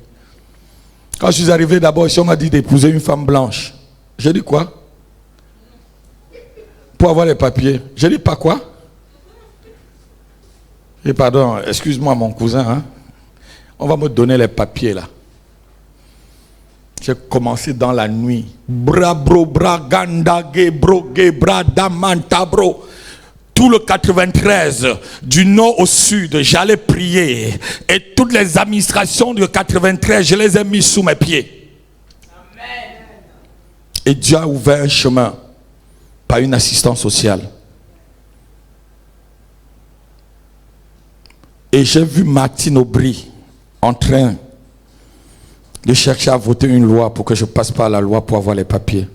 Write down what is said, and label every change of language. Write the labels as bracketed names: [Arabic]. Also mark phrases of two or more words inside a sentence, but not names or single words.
[French] Quand je suis arrivé d'abord ici, on m'a dit d'épouser une femme blanche. J'ai dit quoi? Pour avoir les papiers. J'ai dit pas quoi? Et pardon, excuse-moi mon cousin, hein? On va me donner les papiers là. J'ai commencé dans la nuit. Bra bro bra ganda ge bro ge bra damanta bro. Tout le 93, du nord au sud, j'allais prier. Et toutes les administrations du 93, je les ai mis sous mes pieds. Amen. Et Dieu a ouvert un chemin par une assistance sociale. Et j'ai vu Martine Aubry en train de chercher à voter une loi pour que je passe par la loi pour avoir les papiers.